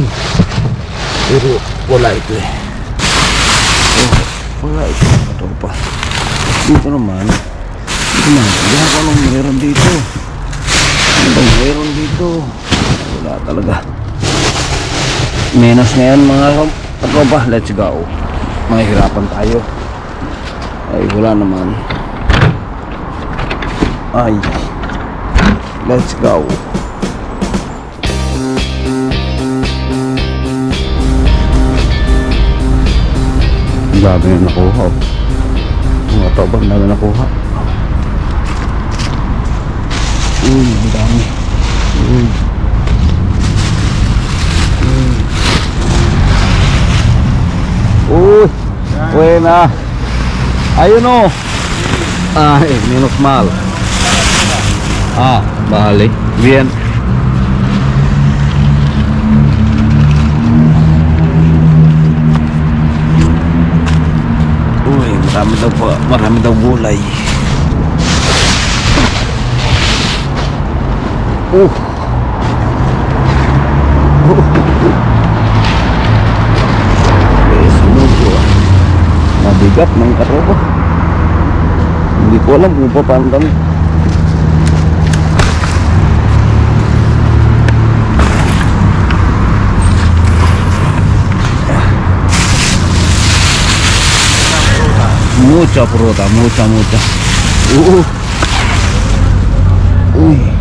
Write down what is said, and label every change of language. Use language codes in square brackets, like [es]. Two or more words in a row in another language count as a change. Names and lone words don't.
[tl] Pero wala ito eh. Wala ito mga katropa. Dito naman. Dito naman. Hindi ako anong meron dito. Ano bang meron dito? Wala talaga. Menos na yan mga katropa. [en] Let's go. [tl] Mahihirapan tayo. Ay wala naman. Ay, [en] let's go. [tl] Ang dami na nakuha. Mga tobang dami na nakuha. Ang dami. Uy, buena. Ayun o. Ay, [es] menos mal. Ah, vale. Bien. [tl] Uy, marami daw gulay. Mabigat ng katropa. Hindi ko alam kung paano kami. [es] Mucha fruta, mucha. [tl] Uy.